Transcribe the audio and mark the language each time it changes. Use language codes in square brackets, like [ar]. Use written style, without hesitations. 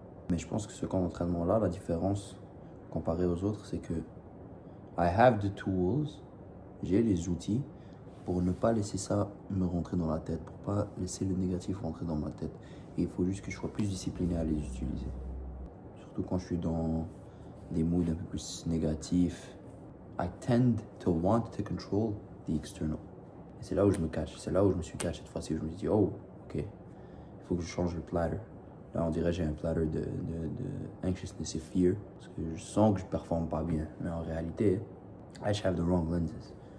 [fr] Mais je pense que ce camp d'entraînement-là, la différence comparée aux autres, c'est que [en] I have the tools, [fr] j'ai les outils pour ne pas laisser ça me rentrer dans la tête, pour pas laisser le négatif rentrer dans ma tête. Et il faut juste que je sois plus discipliné à les utiliser. Surtout quand je suis dans des moods un peu plus négatifs. [en] I tend to want to control the external. [fr] Et c'est là où je me cache. C'est là où je me suis caché cette fois-ci. Où je me dis, oh, ok, il faut que je change le platter. Là, on dirait que j'ai un platter de anxiousness et fear. Parce que je sens que je performe pas bien. Mais en réalité, [en] I just have the wrong lenses.